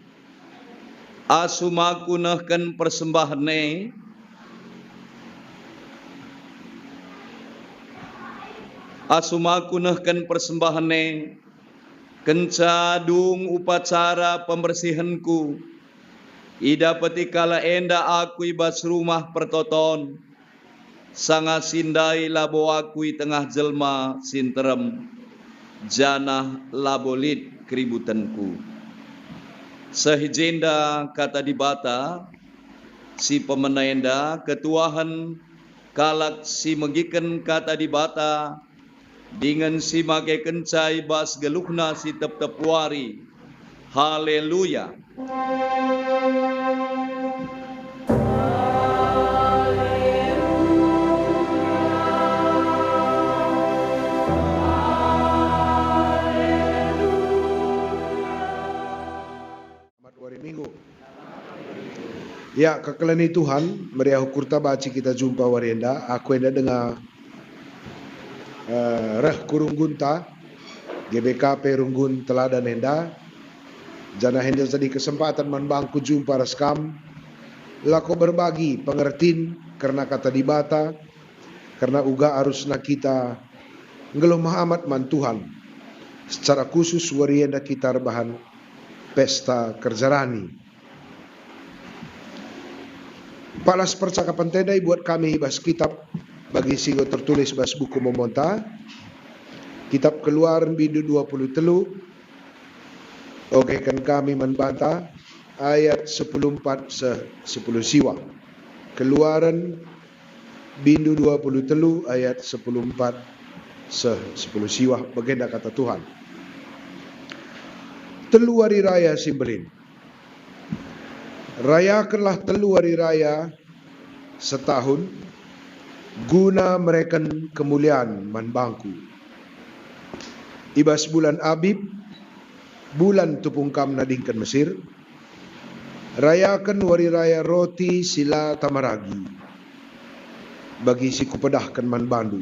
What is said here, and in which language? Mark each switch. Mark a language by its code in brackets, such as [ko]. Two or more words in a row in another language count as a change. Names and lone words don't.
[btx] Asumaku nehken persembahan ne, asumaku nehken persembahan ne, kencadung upacara pembersihanku, ida petikala enda aku ibas rumah pertoton, sanga sindai labo aku tengah jelma sinterem, janah labolit keributanku. Sehijenda kata di bata, si pemenaenda ketuahan kalak si megiken kata di bata, dengan si make kencai bas geluhna si tep-tep wari. Haleluya. [id] Selamat hari Minggu. Ya, [btx] kekelani Tuhan, meriah kurta baci kita jumpa warienda. Aku enda dengar reh kurung gunta GBKP Runggun Teladan Henda jana henda jadi kesempatan manbangku jumpa raskam lako berbagi pengertin karena kata dibata karena uga harusna kita ngeluh mahamat man Tuhan [id] secara khusus [btx] warienda kita rebahan pesta kerjarani. Palas percakapan tendai buat kami bas kitab bagi singgo tertulis bas buku memonta kitab Keluaran Bindu 23. [id] Oke kan kami membantah ayat 10:4 10 siwa. [btx] Keluaran Bindu 23 ayat 10:4 10 siwa. Bagenda kata Tuhan. Telu hari raya Simbelin. [id] Rayakanlah telu hari raya setahun. [btx] guna mereken kemuliaan man bangku. Ibas bulan Abib, bulan tupungkam nadingkan Mesir, rayakan wari raya roti sila tamaragi, bagi si kupedahkan man bandu.